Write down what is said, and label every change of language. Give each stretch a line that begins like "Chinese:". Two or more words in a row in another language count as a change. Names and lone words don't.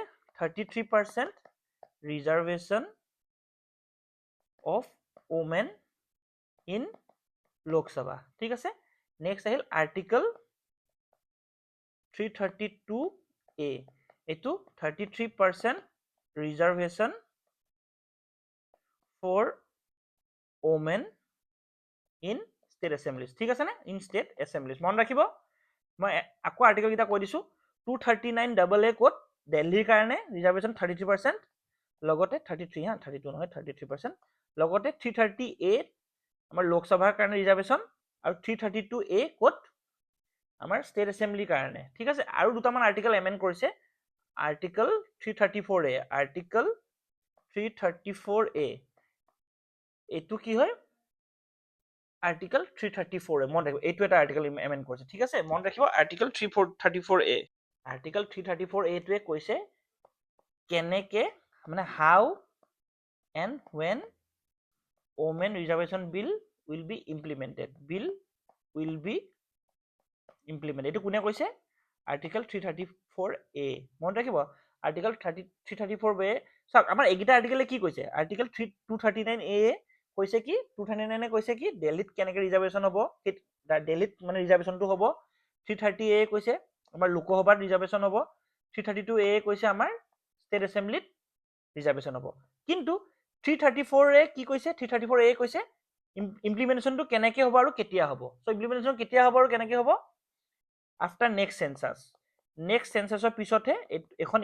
English: 33% reservation of women in Lok Sabha.
Assamese: ঠিক আছে, নেক্সট আহিল আৰ্টিকেল 332A। এইটো 33%
English: reservation for women in state assemblies
Assamese: ঠিক আছে নে
English: in state assemblies
Assamese: মন ৰাখিব মই আকৌ আৰ্টিকেল কিটা কৈ দিছো 239 কোড দিল্লীৰ কাৰণে ৰিজাৰ্ভেশন 33% লগতে 33 হা 32 নহয় 33% লগতে 330A আমাৰ লোকসভাৰ কাৰণে ৰিজাৰ্ভেশন আৰু 332A কোড আমাৰ ষ্টেট এছেম্বলিৰ কাৰণে ঠিক আছে আৰু দুটামান আৰ্টিকেল এমেন্ড কৰিছে আৰ্টিকেল 334A আৰ্টিকেল 334A এইটো কি হয় আৰ্টিকেল 334A মন ৰাখিব এইটো এটা আৰ্টিকেল এমেন্ড কৰিছে ঠিক আছে মন ৰাখিব আৰ্টিকেল 334A আৰ্টিকেল 334A টোৱে কৈছে কেনেকে মানে
English: how and when women reservation bill will be implemented
Assamese: এইটো কোনে কৈছে আৰ্টিকেল 334A মন ৰাখিব আৰ্টিকেল 334A চাওক আমাৰ এইগিটা আৰ্টিকেলে কি কৈছে আৰ্টিকেল 239A কৈছে কি 239 এ কৈছে কি দিল্লীত কেনেকে ৰিজাৰ্ভেশন হ'ব দিল্লীত মানে ৰিজাৰ্ভেশনটো হ'ব 330A কৈছে আমাৰ লোকসভাত ৰিজাৰ্ভেশন হ'ব 332A কৈছে আমাৰ ষ্টেট এছেম্বলিত ৰিজাৰ্ভেশন হ'ব কিন্তু 334A কি কৈছে 334A কৈছে ইমপ্লিমেন্টেশনটো কেনেকে হ'ব আৰু কেতিয়া হ'ব সো ইমপ্লিমেন্টেশন কেতিয়া হ'ব আৰু কেনেকে হ'ব
English: after next
Assamese: সেন্সাসৰ পিছতহে এখন